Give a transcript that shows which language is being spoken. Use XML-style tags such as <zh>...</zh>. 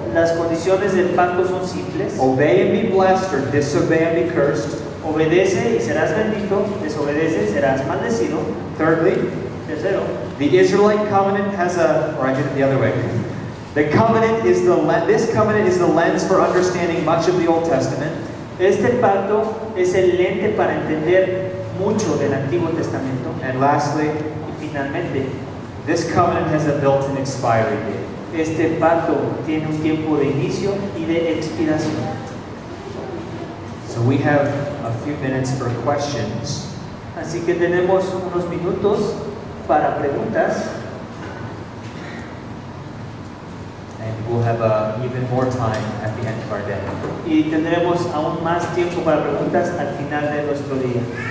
<es>Las condiciones del pacto son simples.</es> <en>Obey and be blessed, or disobey and be cursed.</en> <es>Obedece y serás bendito, desobedece y serás maldecido.</es> <en>Thirdly,</en> <es>Tercero,</es> <en>the Israelite covenant has or I did it the other way. The covenant is this covenant is the lens for understanding much of the Old Testament.</en> <es>este pacto es el lente para entender mucho del Antiguo Testamento.</es> <en>And lastly,</en> <es>Y finalmente,</es> <en>this covenant has a built-in expiry date.</en> <es>este pacto tiene un tiempo de inicio y de expiración.</es> <en>So we have a few minutes for questions.</en> <es>Así que tenemos unos minutos para preguntas.</es> <en>And we'll have even more time at the end of our day.</en> <es>Y tendremos aún más tiempo para preguntas al final de nuestro día.</es>